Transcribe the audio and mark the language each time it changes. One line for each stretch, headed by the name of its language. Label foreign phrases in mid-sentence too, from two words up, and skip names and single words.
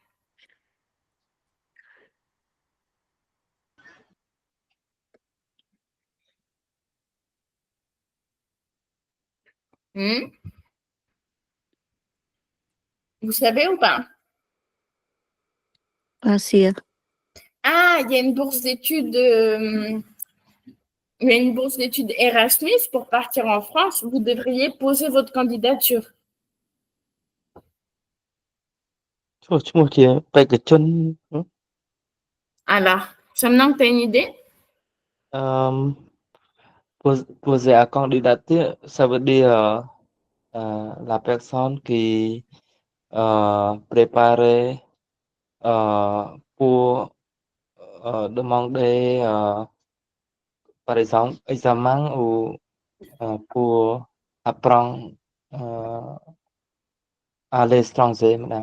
French: Vous savez ou pas? Pas sûr. Ah, il y a une bourse d'études. Il y a une bourse d'études Erasmus pour partir en France. Vous devriez poser votre candidature.
Khmer: ឈ្មោះជាបេក្ខជន
French: Alors, ça me manque, t'as une idée? Poser à candidature, ça veut dire la personne qui préparait pour demander, par exemple, examen ou pour apprendre à l'étranger, madame.